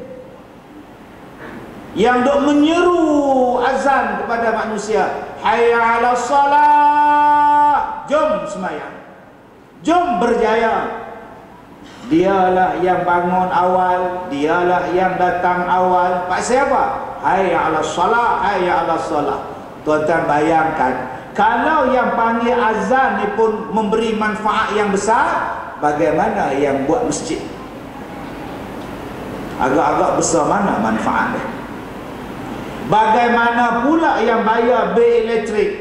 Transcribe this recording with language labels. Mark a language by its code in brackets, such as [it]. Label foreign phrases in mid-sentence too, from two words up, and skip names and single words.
[ms] Yang duk menyeru azan kepada manusia, [ar] حي على الصلاة, [ms] jom sembahyang, jom berjaya. Dialah yang bangun awal, dialah yang datang awal. Pak siapa? [ar] حي على الصلاة حي على الصلاة. [ms] Tuan-tuan bayangkan, kalau yang panggil azan ni pun memberi manfaat yang besar, bagaimana yang buat masjid? Agak-agak besar mana manfaatnya? Bagaimana pula yang bayar bil elektrik?